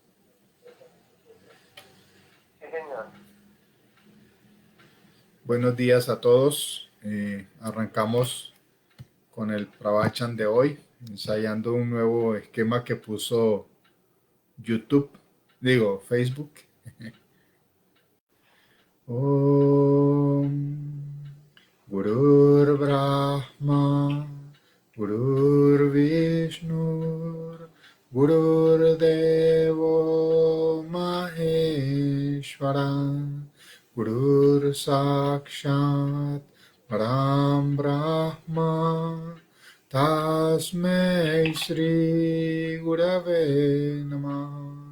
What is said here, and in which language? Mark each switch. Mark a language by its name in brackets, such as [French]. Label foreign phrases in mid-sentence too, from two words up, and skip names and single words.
[Spanish] Sí señor. Buenos días a todos. Arrancamos con el Pravachan de hoy, ensayando un nuevo esquema que puso YouTube, digo Facebook. [Sanskrit] ॐ गुरुर् ब्रह्मा गुरुर् विष्णु गुरुर् देवो महेश्वर गुरुर् साक्षात् परम् ब्रह्म तस्मै श्री गुरवे नमः.